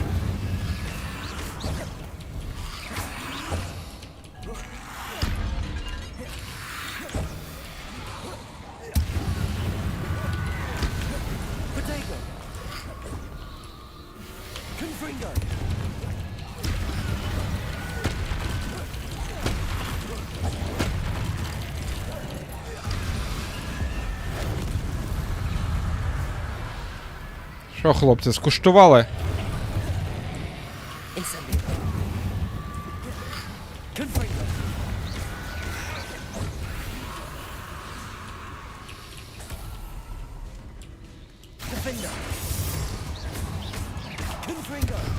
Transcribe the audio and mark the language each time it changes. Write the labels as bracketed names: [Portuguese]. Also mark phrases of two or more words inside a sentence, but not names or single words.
[English] Potato. [Latin] Confringo. [Ukrainian] Що, хлопці, скуштували? [Latin] Incendio. Confringo. Defender. Confringo.